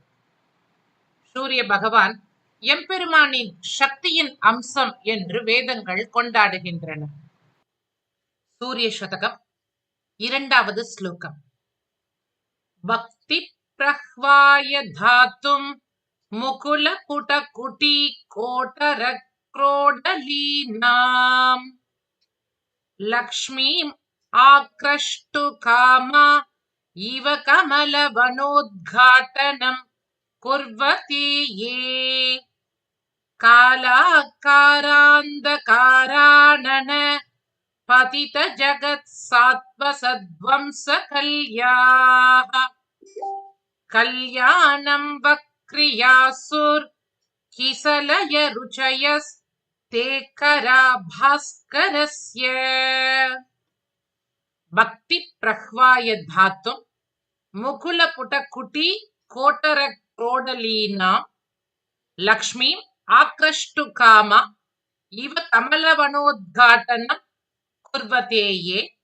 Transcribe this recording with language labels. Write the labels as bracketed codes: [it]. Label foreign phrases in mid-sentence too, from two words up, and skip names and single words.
[ta] சூரிய பகவான் எம்பெருமானின் சக்தியின் அம்சம் என்று வேதங்கள் கொண்டாடுகின்றன. சூரிய சதகம் இரண்டாவது ஸ்லோகம். [sa] भक्ति प्रह्वाय दातुं मुकुल पुट कुटी कोटर क्रोडलीनां लक्ष्मीं आक्रष्टु कामा इव कमलवनोद्घाटनं कुर्वते ये कालाकारान्धकारानन पतित जगत्सात्वसध्वंसकल्याः कल्याणं वक्रियासुर किसलय रुचयस्ते करा भास्करस्य. भक्ति प्रह्वाय दातुं मुकुल पुट कुटी कोटर क्रोडलीना लक्ष्मीं आक्रष्टु कामा इव कमलवनोद्घाटनं कुर्वते ये